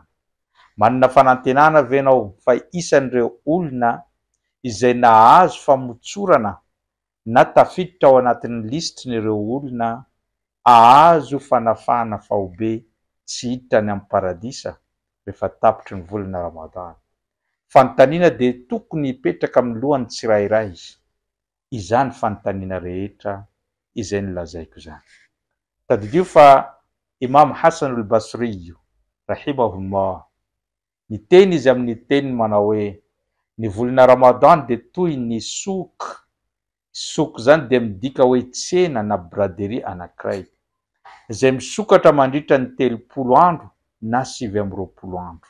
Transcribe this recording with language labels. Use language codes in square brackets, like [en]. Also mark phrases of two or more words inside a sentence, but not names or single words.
[mg] Manana fanantenana ve ianao fa isan'ireo olona izay nahazo famotsorana na tafiditra ao anatin'ny lisitrin'ireo olona ahazo fanafana fahobe tsy hiditra ny amin'ny paradisa rehefa tapitry ny volana Ramadan? Fanontaniana dia tokony hipetraka amin'ny lohan'ny tsirairay. Izany fanontaniana rehetra izay nolazaiko zany. Tadidio fa Imam Hassan al-Basri rahimahullah niteny izy amin'ny teny manao hoe ny volana Ramadan dia toy ny soka. Soka zany dia midika hoe tsena na braderie anankiray izay misokatra mandritra ny 30 andro na 20 andro.